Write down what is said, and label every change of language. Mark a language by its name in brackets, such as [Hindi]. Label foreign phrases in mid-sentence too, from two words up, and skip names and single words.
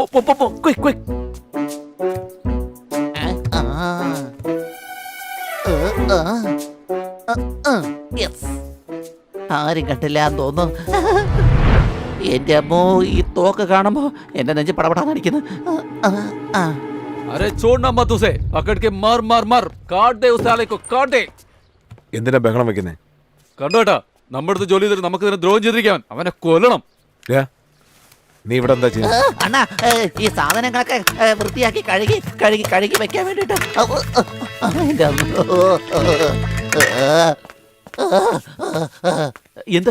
[Malayalam] ആരും കണ്ടില്ല എന്ന് തോന്നുന്നു. എന്റെ അമ്മോ, ഈ തോക്ക് കാണുമ്പോ എന്റെ നെഞ്ച് പടപടാന്ന് അടിക്കുന്നു. [Hindi] अरे छोड़ना मत उसे, पकड़ के मार मार मार, काट दे उस साले को, काट दे. [Malayalam] എന്തിനാ ബഹളം വെക്കുന്നേ? കണ്ടോട്ടാ, നമ്മുടെ അടുത്ത് ജോലി ചെയ്തിട്ട് നമുക്ക് ഇതിനെ ദ്രോഹം ചെയ്തിരിക്കാൻ. അവനെ കൊല്ലണം. നീ ഇവിടെ എന്താ ചെയ്യുന്നത്? അണ്ണാ, ഈ സാധനങ്ങളൊക്കെ വൃത്തിയാക്കി കഴുകി കഴുകി കഴുകി വെക്കാൻ വേണ്ടിട്ട്. എന്താ